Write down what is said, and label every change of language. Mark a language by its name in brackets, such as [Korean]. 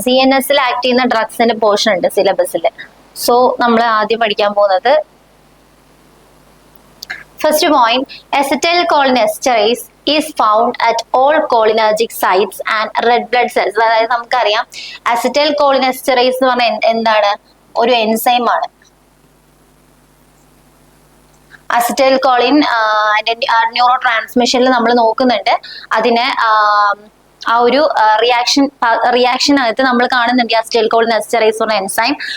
[Malayalam] CNS act ചെയ്യുന്ന ഡ്രഗ്സിന്റെ portion ഉണ്ട് സിലബസിൽ. സോ നമ്മൾ ആദ്യം പഠിക്കാൻ പോകുന്നത് [English] first point, acetylcholinesterase is found at all cholinergic sites and red blood cells. [Malayalam] അതായത് നമുക്കറിയാം acetylcholinesterase എന്ന് പറഞ്ഞാൽ എന്താണ്? ഒരു എൻസൈം ആണ്. അസിറ്റൈൽകോളിൻ ന്യൂറോ ട്രാൻസ്മിഷനിൽ നമ്മൾ നോക്കുന്നുണ്ട്. അതിനെ ആ ഒരു റിയാക്ഷനകത്ത് നമ്മൾ കാണുന്നുണ്ട് അസിറ്റൈൽകോളിനെസ്റ്ററേസ് പറഞ്ഞ എൻസൈം.